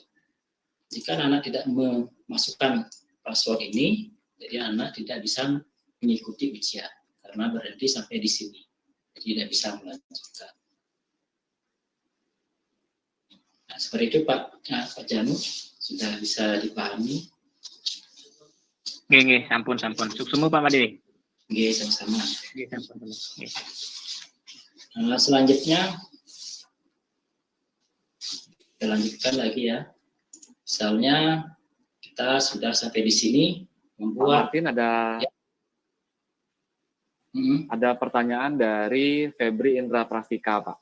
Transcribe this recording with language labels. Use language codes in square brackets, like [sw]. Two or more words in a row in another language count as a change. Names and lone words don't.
[id] Jika anak-anak tidak memasukkan password ini, jadi anak tidak bisa mengikuti ujian karena berhenti sampai di sini, jadi tidak bisa melanjutkan. Nah, seperti itu Pak Janu, sudah bisa dipahami? [ban] Nggih, sampun. Suksemu Pak Made. Nggih, [id] sama-sama. [ban] Nggih, sampun. [id] Selanjutnya kita lanjutkan lagi ya. Misalnya kita sudah sampai di sini membuat. Pak Martin, ada pertanyaan dari Febri Indra Prastika, Pak.